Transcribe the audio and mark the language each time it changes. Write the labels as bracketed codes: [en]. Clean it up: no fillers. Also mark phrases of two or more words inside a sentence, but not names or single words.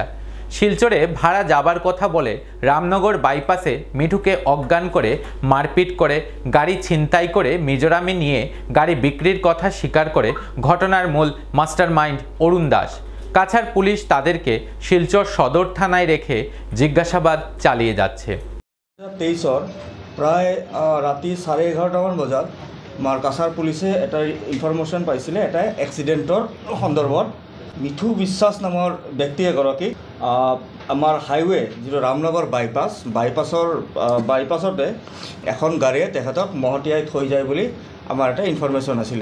[bn] শিলচরে ভাড়া যাবার কথা বলে রামনগর বাইপাসে মিঠুকে অজ্ঞান করে মারপিট করে গাড়ি ছিনতাই করে মিজোরামে নিয়ে গাড়ি বিক্রির কথা স্বীকার করে ঘটনার মূল মাস্টারমাইন্ড অরুণ দাস। কাছাড় পুলিশ তাদেরকে শিলচর সদর থানায় রেখে জিজ্ঞাসাবাদ চালিয়ে যাচ্ছে। [as] 23 প্রায় রাতি 11:30 বজাত মাৰ কাছাৰ পুলিচে এটা ইনফৰমেশ্যন পাইছিলে এটা এক্সিডেণ্টৰ সন্দৰ্ভত। মিঠু বিশ্বাস নামৰ ব্যক্তি এগৰাকী আমাৰ হাইৱে যিটো ৰামনগৰ বাইপাছতে এখন গাড়ীয়ে তেখেতক মহতিয়াই থৈ যায় বুলি আমাৰ এটা ইনফৰমেশ্যন আছিলে।